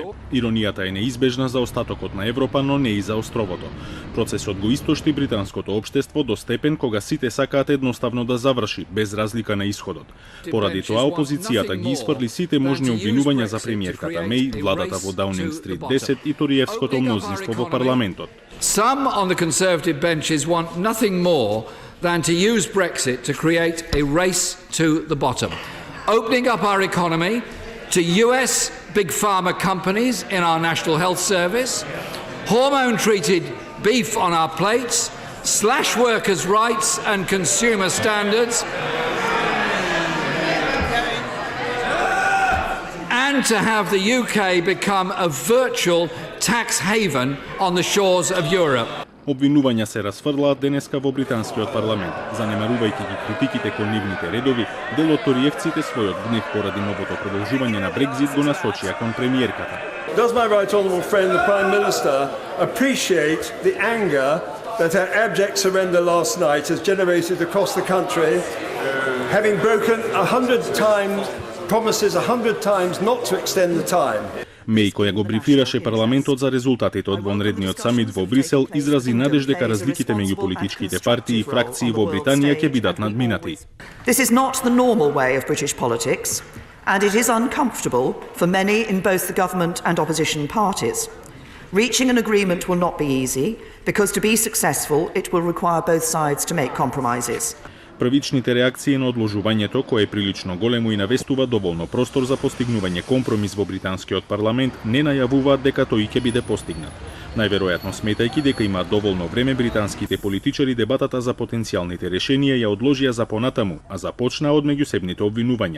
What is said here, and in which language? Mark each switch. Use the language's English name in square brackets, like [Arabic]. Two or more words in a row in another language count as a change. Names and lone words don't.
[Macedonian] Иронијата е неизбежна за остатокот на Европа, но не и за островото. Процесот го истошти британското општество до степен кога сите сакаат едноставно да заврши, без разлика на исходот. Поради тоа опозицијата ги исфрли сите можни обвинувања за премиерката Меј, владата во Даунинг Стрит 10 и Ториевското мнозинство во парламентот. [English] Some on the Conservative benches want nothing more than to use Brexit to create a race to the bottom, opening up our economy to US big pharma companies in our National Health Service, hormone-treated beef on our plates, slash workers' rights and consumer standards, and to have the UK become a virtual tax haven on the shores of Europe. [Macedonian] Обвинувања се расфрлаат денеска во британскиот парламент. Занемарувајќи ги критиките кон нивните редови, дел од ториевците својот гнев поради новото продолжување на Брекзит го насочија кон премиерката. [English] Does my right honourable friend, the Prime Minister, appreciate the anger that her abject surrender last night has generated across the country, having broken 100 times, promises 100 times not to extend the time? [Macedonian] Меј, која го брифираше парламентот за резултатите од вонредниот самит во Брисел, изрази надеж дека разликите меѓу политичките партии и фракции во Британија ќе бидат надминати. [English] This is not the normal way of British politics, and it is uncomfortable for many in both the government and opposition parties. Reaching an agreement will not be easy, because to be successful, it will require both sides to make compromises. [Macedonian] Првичните реакции на одложувањето, кое е прилично големо и навестува доволно простор за постигнување компромис во британскиот парламент, не најавуваат дека тој ќе биде постигнат. Најверојатно сметајќи дека има доволно време, британските политичари дебатата за потенцијалните решенија ја одложија за понатаму, а започнаа од меѓусебните обвинувања.